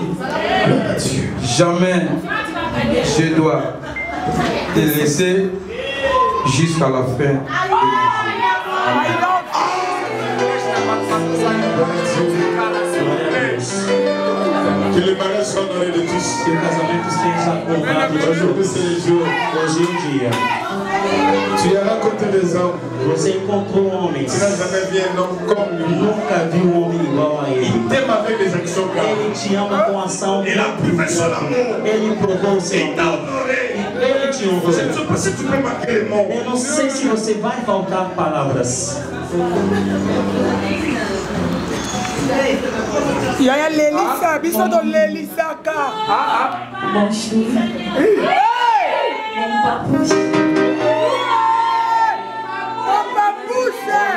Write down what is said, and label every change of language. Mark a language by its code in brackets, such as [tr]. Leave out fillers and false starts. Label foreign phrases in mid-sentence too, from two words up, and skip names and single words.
[fr] Jamais je dois te laisser jusqu'à la fin. Que le mariage soit honoré de tous. [pt] Que o casamento esteja honrado de todos. Hoje em dia. [fr] Tu as rencontré des hommes. [pt] Você encontrou homens. [fr] Tu n'as jamais vu un homme comme lui. [pt] Nunca viu um homem igual a ele. [fr] Il t'aime avec des actions graves. [pt] Ele te ama com ação. [fr] Il a prouvé son amour. [pt] Ele provou o seu [fr] Il t'a [pt] amor. [fr] honoré. [pt] Ele [fr] Je ne sais pas si tu peux marquer les mots. [pt] Eu não sei se você vai faltar palavras. [ln] Yaya Lelisa, biso do Lelisa ka. [fr] Mon chéri. Mon papouche. Mon papouche.